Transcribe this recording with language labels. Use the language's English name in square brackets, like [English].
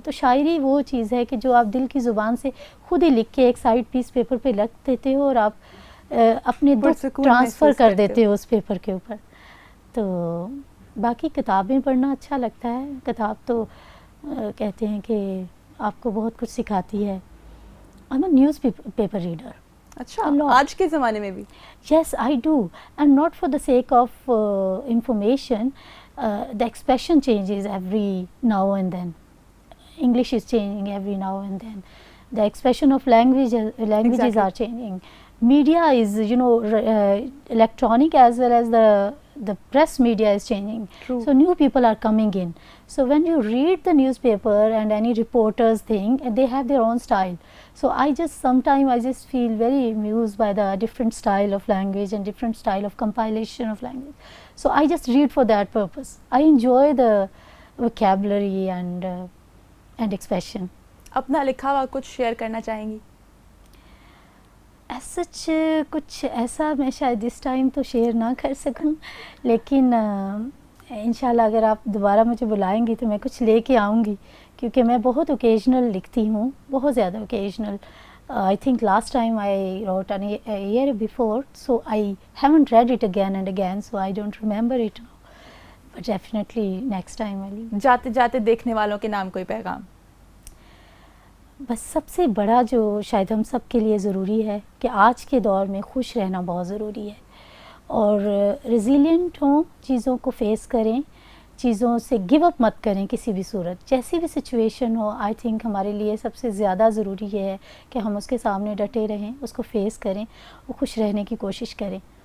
[Urdu] تو شاعری وہ چیز ہے کہ جو آپ دل کی زبان سے خود ہی لکھ کے ایک سائڈ پیس پیپر پہ رکھ دیتے ہو، اور آپ اپنے دکھ ٹرانسفر کر دیتے ہو اس پیپر کے اوپر. تو باقی کتابیں پڑھنا اچھا لگتا ہے. کتاب تو کہتے ہیں کہ آپ کو بہت کچھ سکھاتی ہے. [English] I am a newspaper reader. [Urdu] اچھا، آج کے زمانے میں بھی؟ [English] Yes, I do, and not for the sake of information. The expression changes every now and then. English is changing every now and then. The expression of languages Exactly. are changing. Media is, electronic as well as the press media is changing. True. So new people are coming in. So when you read the newspaper and any reporters thing, they have their own style. So sometimes I just feel very amused by the different style of language and different style of compilation of language. So I just read for that purpose. I enjoy the vocabulary and expression. [Urdu] اپنا لکھا ہوا کچھ share کرنا چاہیں گی؟ [English] as such [Urdu] کچھ ایسا میں شاید اس ٹائم تو شیئر نہ کر سکوں، لیکن انشاءاللہ اگر آپ دوبارہ مجھے بلائیں گی تو میں کچھ لے کے آؤں گی، کیونکہ میں بہت اوکیجنل لکھتی ہوں، بہت زیادہ occasional. [English] I think last time I wrote a year before, so I haven't read it again and again, so I don't remember it now. But definitely next time I'll. [Urdu] جاتے جاتے دیکھنے والوں کے نام کوئی پیغام؟ بس سب سے بڑا جو شاید ہم سب کے لیے ضروری ہے کہ آج کے دور میں خوش رہنا بہت ضروری ہے، اور ریزیلینٹ ہوں، چیزوں کو فیس کریں، چیزوں سے گیو اپ مت کریں کسی بھی صورت. جیسی بھی سچویشن ہو، [English] I think [Urdu] ہمارے لیے سب سے زیادہ ضروری یہ ہے کہ ہم اس کے سامنے ڈٹے رہیں، اس کو فیس کریں اور خوش رہنے کی کوشش کریں.